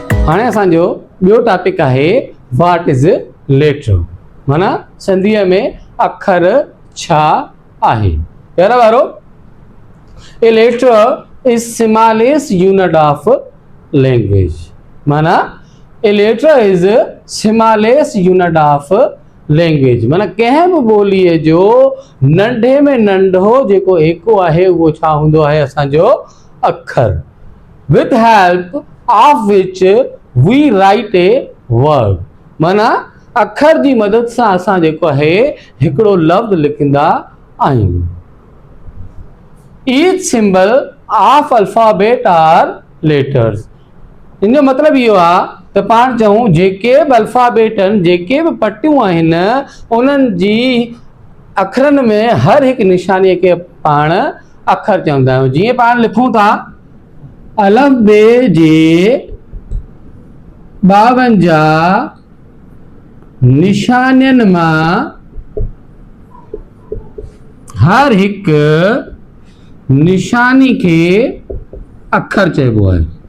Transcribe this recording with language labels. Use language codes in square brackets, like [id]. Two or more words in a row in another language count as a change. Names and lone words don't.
[sd] हाणे असांजो ॿियो टॉपिक आहे [en] what is letter, [sd] माना सिंधीअ में अखर छा आहे। पहिरियों वारो, [en] A letter is smallest unit of language, माना a letter is smallest unit of language, [sd] माना कंहिं बि ॿोलीअ जो नंढे में नंढो जेको एको आहे उहो छा हूंदो आहे, असांजो अखर। [en] With help of which we write a word, [sd] माना अखर जी मदद सां असां जेको आहे हिकिड़ो लफ़्ज़ लिखंदा आहियूं। [en] Each symbol of alphabet are letters, [sd] इन जो मतिलबु इहो आहे त पाण चऊं जेके बि अल्फाबेट आहिनि, जेके बि पटियूं आहिनि, उन्हनि जी अखरनि में हर हिकु निशानीअ खे पाण अखर चवंदा आहियूं। जीअं पाण लिखूं था अलफ़ बे जे 52 निशानियुनि मां हर हिकु निशानी खे अखर चइबो आहे।